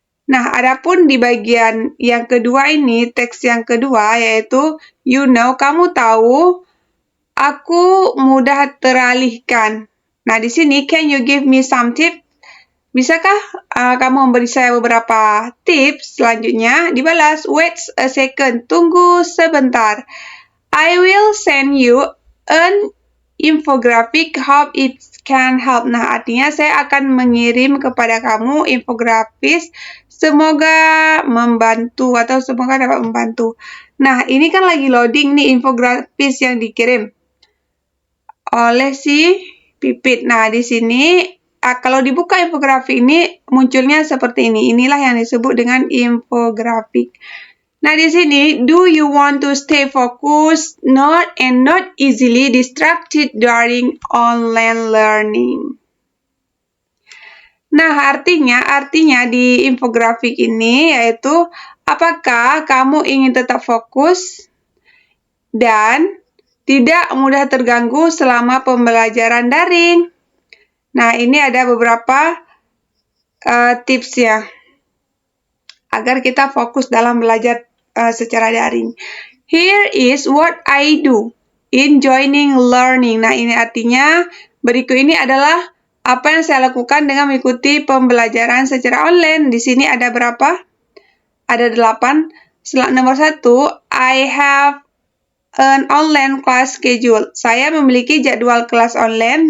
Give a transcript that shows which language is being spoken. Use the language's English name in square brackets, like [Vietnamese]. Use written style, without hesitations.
[Indonesian] Nah, adapun di bagian yang kedua ini, teks yang kedua yaitu [English] you know, [Indonesian] kamu tahu, aku mudah teralihkan. Nah, di sini [English] can you give me some tips? [Indonesian] Bisakah kamu memberi saya beberapa tips? Selanjutnya dibalas, [English] wait a second, [Indonesian] tunggu sebentar. [English] I will send you an infographic, hope it can help. [Indonesian] Nah, artinya saya akan mengirim kepada kamu infografis, semoga membantu atau semoga dapat membantu. Nah, ini kan lagi loading nih infografis yang dikirim oleh si Pipit. Nah, di sini kalau dibuka infografik ini munculnya seperti ini. Inilah yang disebut dengan infografik. Nah, di sini, [English] do you want to stay focused, not easily distracted during online learning? [Indonesian] Nah, artinya di infografik ini yaitu apakah kamu ingin tetap fokus dan tidak mudah terganggu selama pembelajaran daring. Nah, ini ada beberapa tips ya, agar kita fokus dalam belajar secara daring. [English] Here is what I do in joining learning. [Indonesian] Nah, ini artinya berikut ini adalah apa yang saya lakukan dengan mengikuti pembelajaran secara online. Di sini ada berapa? Ada 8. [English] Nomor 1, I have an online class schedule. [Indonesian] Saya memiliki jadwal kelas online.